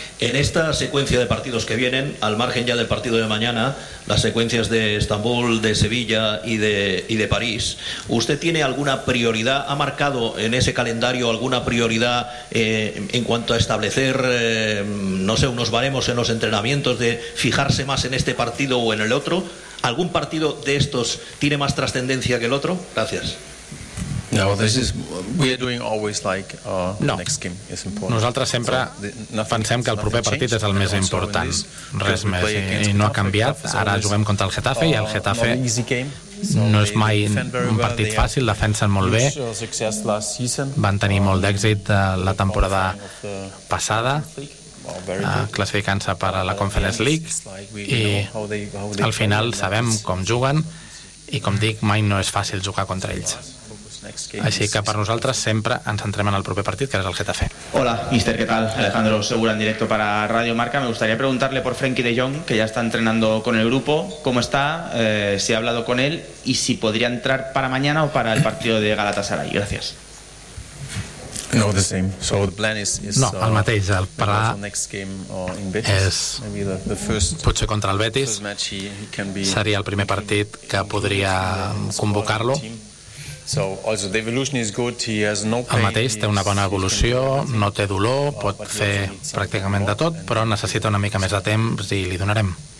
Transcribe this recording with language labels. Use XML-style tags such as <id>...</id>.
<es>En esta secuencia de partidos que vienen, al margen ya del partido de mañana, las secuencias de Estambul, de Sevilla y de París, ¿usted tiene alguna prioridad, ha marcado en ese calendario alguna prioridad en cuanto a establecer, no sé, unos baremos en los entrenamientos, de fijarse más en este partido o en el otro? ¿Algún partido de estos tiene más trascendencia que el otro? Gracias.</es> <ca>No, nosaltres sempre pensem que el proper partit és el més important, res més, i no ha canviat. Ara juguem contra el Getafe, i el Getafe no és mai un partit fàcil, defensen molt bé, van tenir molt d'èxit la temporada passada, classificant-se per a la Conference League, i al final sabem com juguen, i com dic, mai no és fàcil jugar contra ells. Així que per nosaltres sempre ens centrem en el proper partit, que és el Getafe.</ca> <es>Hola, míster, ¿qué tal? Alejandro Segura en directo para Radio Marca. Me gustaría preguntarle por Frenkie de Jong, que ya está entrenando con el grupo. ¿Cómo está? Si ha hablado con él y si podría entrar para mañana o para el partido de Galatasaray. Gracias.</es> <en>No, the same. So the plan is no,</en> <ca>el mateix, el parà és potser contra el Betis. Seria el primer partit que podria convocar-lo. El mateix, té una bona evolució, no té dolor, pot fer pràcticament de tot, però necessita una mica més de temps i li donarem.</ca>